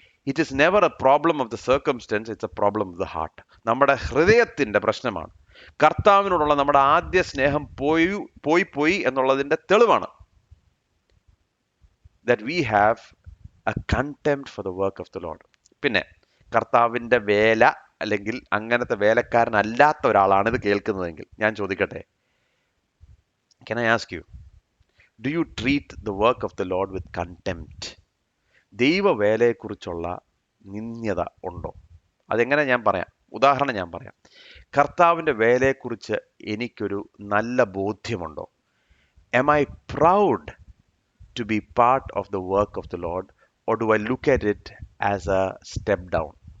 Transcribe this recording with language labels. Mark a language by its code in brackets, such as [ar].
[en] It is never a problem of the circumstance, it's a problem of the heart. [ml] നമ്മുടെ ഹൃദയത്തിന്റെ പ്രശ്നമാണ്. കർത്താവിനോടുള്ള നമ്മുടെ ആദ്യ സ്നേഹം പോയി എന്നുള്ളതിന്റെ തെളിവാണ് [en] That we have a contempt for the work of the Lord. [ml] പിന്നെ കർത്താവിന്റെ വേല അല്ലെങ്കിൽ അങ്ങനത്തെ വേലക്കാരനല്ലാത്ത ഒരാളാണ് ഇത് കേൾക്കുന്നതെങ്കിൽ ഞാൻ ചോദിക്കട്ടെ, [en] can I ask you, do you treat the work of the Lord with contempt? [ml] ദൈവവേലയെക്കുറിച്ചുള്ള നിന്ദ്യത ഉണ്ടോ? അതെങ്ങനെ ഞാൻ പറയാം, ഉദാഹരണം ഞാൻ പറയാം. കർത്താവിൻ്റെ വേലയെക്കുറിച്ച് എനിക്കൊരു നല്ല ബോധ്യമുണ്ടോ? [en] am I proud to be part of the work of the Lord, or do I look at it as a step down?